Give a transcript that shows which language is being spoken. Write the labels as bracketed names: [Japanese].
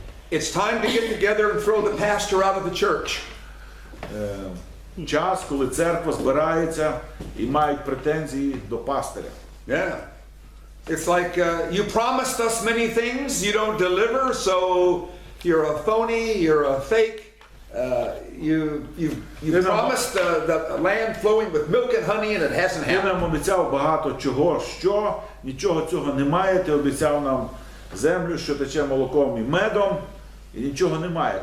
[English] It's time to get together and throw the pastor out of the church. [Ukrainian] Час, коли церква збирається і мають претензії до пастиря. [English] Yeah. It's like you promised us many things, you don't deliver, so you're a phony, you're a fake. You promised the land flowing with milk and honey, and it hasn't [Ukrainian] Ти [English] happened. [Ukrainian] нам обіцяв багато чого, що нічого цього немає. Ти обіцяв нам землю, що тече молоком і медом, і нічого немає.